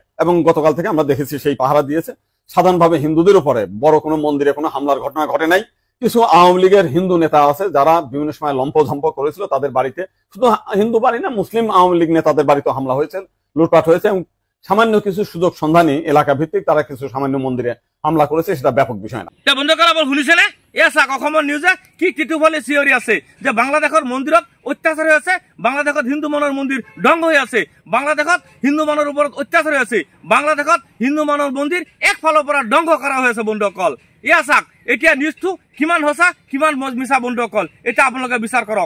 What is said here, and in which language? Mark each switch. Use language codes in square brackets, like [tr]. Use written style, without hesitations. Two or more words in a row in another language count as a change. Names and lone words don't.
[bn] এবং গতকাল থেকে আমরা দেখেছি সেই পাহারা দিয়েছে। সাধারণভাবে হিন্দুদের উপরে বড় কোনো মন্দিরে কোনো হামলার ঘটনা ঘটে নাই। কিছু আওয়ামী লীগের হিন্দু নেতা আছে যারা বিভিন্ন সময় লম্পঝম্প করেছিল, তাদের বাড়িতে, শুধু হিন্দু বাড়ি না, মুসলিম আওয়ামী লীগ নেতাদের বাড়িতে হামলা হয়েছে, লুটপাট হয়েছে এবং সামান্য কিছু সুযোগ সন্ধানী এলাকা ভিত্তিক তারা কিছু সামান্য মন্দিরে হামলা করেছে, সেটা ব্যাপক বিষয় না। [as] বন্ধুসকল আবার শুনিছে নে? চাক অসমৰ নিউজে কি টিটুফালি চিঞৰি আছে যে বাংলাদেশৰ মন্দিৰত অত্যাচাৰ হৈ আছে, বাংলাদেশত হিন্দু মানুহৰ মন্দিৰ ধ্বংস হৈ আছে, বাংলাদেশত হিন্দু মানুহৰ ওপৰত অত্যাচাৰ হৈ আছে, বাংলাদেশত হিন্দু মানুহৰ মন্দিৰ একফালৰ পৰা ধ্বংস কৰা হৈ আছে বন্ধুসকল। চাক এতিয়া নিউজটো কিমান সঁচা কিমান মিছা বন্ধুসকল, এটা আপোনালোকে বিচাৰ কৰক।